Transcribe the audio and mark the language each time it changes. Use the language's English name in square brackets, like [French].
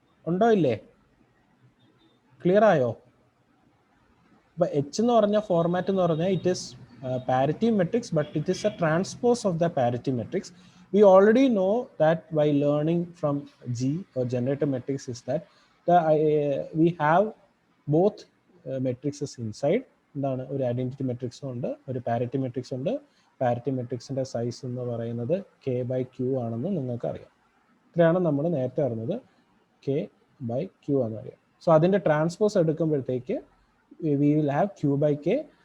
[Malayalam] ഉണ്ടോ ഇല്ലേ? ക്ലിയർ ആയോ? അപ്പോൾ എച്ച് എന്ന് പറഞ്ഞ ഫോർമാറ്റ് എന്ന് പറഞ്ഞാൽ [English] It is parity matrix, but it is a transpose of the parity matrix. We already know that by learning from G or generator matrix is that we have both matrices inside. [Malayalam] എന്താണ്, ഒരു identity മെട്രിക്സും ഉണ്ട്, ഒരു parity matrix ഉണ്ട്. Parity മെട്രിക്സിൻ്റെ size എന്ന് പറയുന്നത് K by Q ആണെന്ന് നിങ്ങൾക്ക് അറിയാം. ഇത്രയാണ് നമ്മൾ നേരത്തെ അറിഞ്ഞത്, കെ ബൈ ക്യൂ ആണെന്ന് അറിയാം. സോ അതിൻ്റെ transpose എടുക്കുമ്പോഴത്തേക്ക് [English] We will have Q by K.